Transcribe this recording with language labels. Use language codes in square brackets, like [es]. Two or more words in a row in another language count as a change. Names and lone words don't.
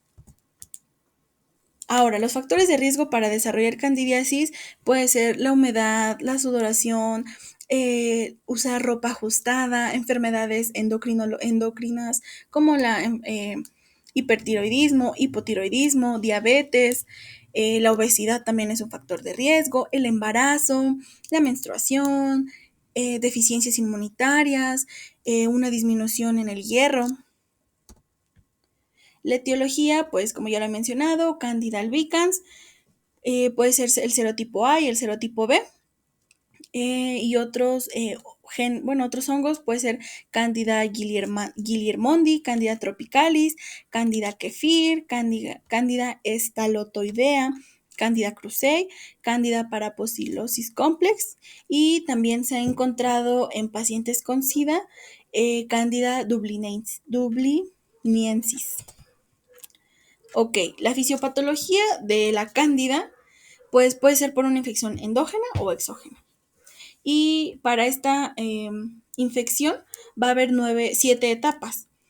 [es] Ahora, los factores de riesgo para desarrollar candidiasis puede ser la humedad, la sudoración, usar ropa ajustada, enfermedades endocrinas como la hipertiroidismo, hipotiroidismo, diabetes, la obesidad también es un factor de riesgo, el embarazo, la menstruación, deficiencias inmunitarias, una disminución en el hierro. La etiología, pues como ya lo he mencionado, Candida albicans, puede ser el serotipo A y el serotipo B, y otros hongos, puede ser Candida guillermondi, Candida tropicalis, Candida kefir, Candida estalotoidea, Candida krusei, Candida paraposilosis complex, y también se ha encontrado en pacientes con SIDA Candida dubliniensis. Ok, la fisiopatología de la cándida pues puede ser por una infección endógena o exógena. Y para esta infección va a haber 7 etapas.